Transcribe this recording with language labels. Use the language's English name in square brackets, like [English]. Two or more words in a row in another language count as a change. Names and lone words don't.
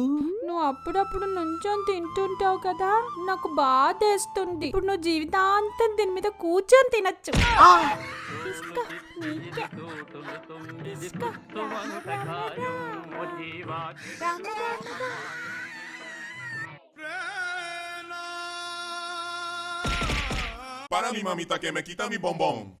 [Telugu] నువ్వు అప్పుడప్పుడు నుంచొని తింటుంటావు కదా, నాకు బాధేస్తుంది. ఇప్పుడు నువ్వు జీవితాంతం దీని మీద కూర్చొని తినచ్చు. తీసుకో, నీకే. తీసుకో. రామ రామ రామ. [Spanish] Para mi mamita que me quita mi bombón.